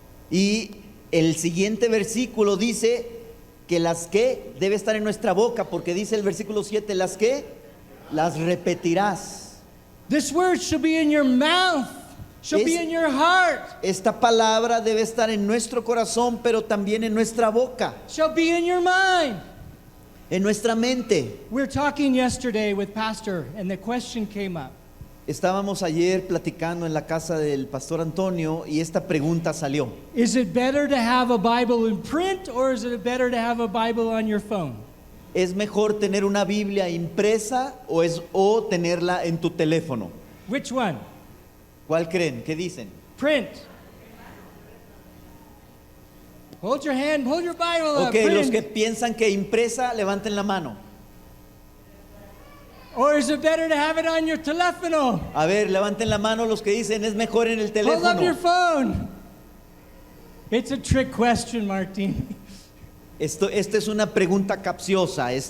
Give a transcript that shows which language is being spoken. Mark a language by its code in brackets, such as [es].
[es] Y el siguiente versículo dice que las que debe estar en nuestra boca, porque dice el versículo 7, las que las repetirás. [en] This word shall be in your mouth. Shall be in your heart. [es] Esta palabra debe estar en nuestro corazón, pero también en nuestra boca, [en] Shall be in your mind. [es] en nuestra mente. [en] We were talking yesterday with Pastor, and the question came up. [es] Estábamos ayer platicando en la casa del pastor Antonio y esta pregunta salió. [en] Is it better to have a Bible in print, or is it better to have a Bible on your phone? [es] ¿Es mejor tener una Biblia impresa o tenerla en tu teléfono? [en] Which one? [es] ¿Cuál creen? ¿Qué dicen? [en] Print. Hold your hand, hold your Bible up. Ok, Print. [es] los que piensan que impresa, levanten la mano. [en] Or is it better to have it on your teléfono? [es] A ver, levanten la mano los que dicen es mejor en el [en] Hold up your [es] teléfono. [en] phone. It's a trick question, Martin. [es] Esta es una pregunta capciosa.